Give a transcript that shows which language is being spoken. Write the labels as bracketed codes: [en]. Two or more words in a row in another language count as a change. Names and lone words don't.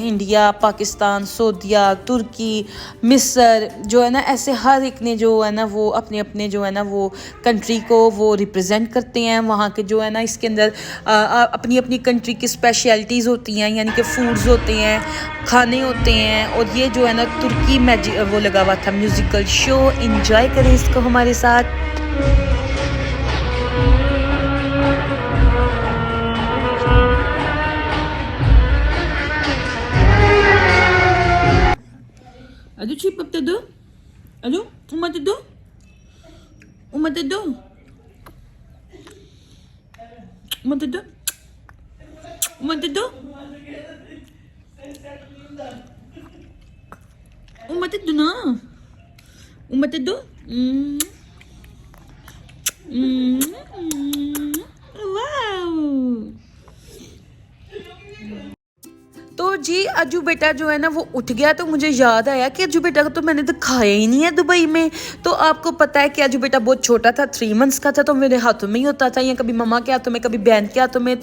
[hi] इंडिया, पाकिस्तान, सऊदीया, तुर्की, मिस्र जो है ना, ऐसे हर एक ने जो है ना वो अपने अपने जो है ना वो कंट्री को वो रिप्रेजेंट करते हैं। वहाँ के जो है ना इसके अंदर अपनी अपनी कंट्री की स्पेशलिटीज़ होती हैं, यानी कि फूड्स होते हैं, खाने होते हैं। और ये जो है ना तुर्की मैजिक वो लगा हुआ था [en] musical show. [hi] एंजॉय करें इसको हमारे साथ। Aduh chip up do? Aduh, umat do? Umat do? Umat do? Umat do? Umat do na? Umat do? Wow! तो जी अज्जू बेटा जो है ना वो उठ गया, तो मुझे याद आया कि अज्जू बेटा को तो मैंने दिखाया ही नहीं है दुबई में। तो आपको पता है कि अज्जू बेटा बहुत छोटा था, 3 मंथ्स का था, तो मेरे हाथों में ही होता था, या कभी मम्मा के हाथों में, कभी बहन के हाथों में।